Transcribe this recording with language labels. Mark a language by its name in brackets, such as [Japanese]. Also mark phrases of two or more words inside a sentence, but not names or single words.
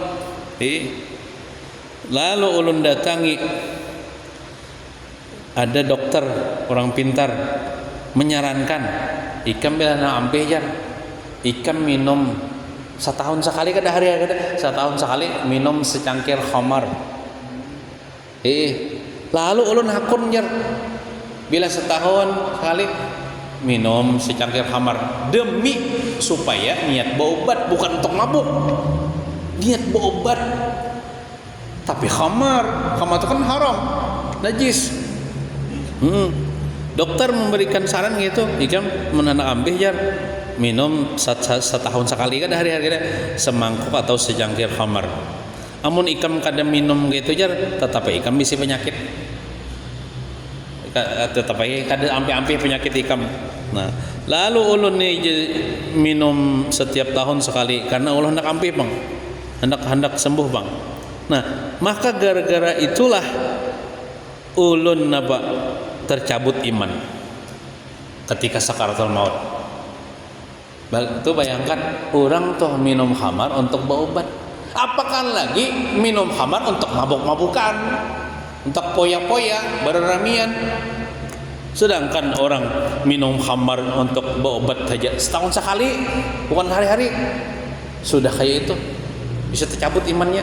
[Banjar] Lalu ulun datangi ada dokter orang pintar menyarankan ikam bila na ampe jar ikam minum setahun sekali kada hari kada setahun sekali minum secangkir khamar. Lalu ulun hakun jar bila setahun sekali minum secangkir khamar demi supaya niat berobat, bukan untuk mabuk, niat berobat. [Indonesian] Tapi khamar itu kan haram, najis. [Banjar] Dokter memberikan saran gitu, ikam menanak ambeh jar minum setahun sekali kan hari-hari semangkuk atau secangkir khamar. Amun ikam kada minum gitu jar, tetap ikam bisi penyakit. Tetap kada ampe-ampe penyakit ikam. Nah, lalu ulun ni minum setiap tahun sekali karena ulun hendak ampe bang, hendak sembuh bang. Nah, maka gara-gara itulah ulun tercabut iman ketika sakaratul maut. [Indonesian] Itu bayangkan orang tuh minum khamar untuk berobat, apakah lagi minum khamar untuk mabuk-mabukan, untuk poya-poya, berramian. Sedangkan orang minum khamar untuk berobat saja setahun sekali, bukan hari-hari, sudah kayak itu bisa tercabut imannya.